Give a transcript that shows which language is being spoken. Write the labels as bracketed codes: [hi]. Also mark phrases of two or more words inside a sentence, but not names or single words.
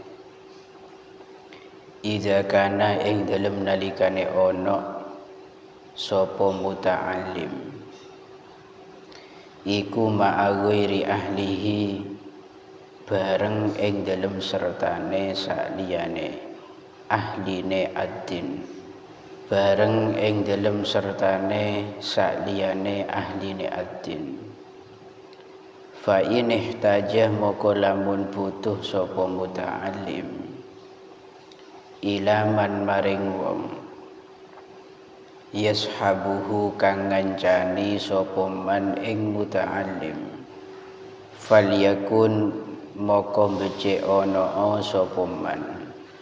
[ar] إذا كان [jv] ing dalem nalikane ana sapa muta'allim iku [ar] مع غير أهله [jv] bareng ing dalem sertane sakliyane ahline ad-din, bareng ing dalem sertane sakliyane ahline ad-din. [ar] فإن احتاج [jv] moko lamun butuh sapa muta'allim ilaman maring wong yashabuhu kang ngancani sapa man ing muta'allim, falyakun moko becik ana sapa man,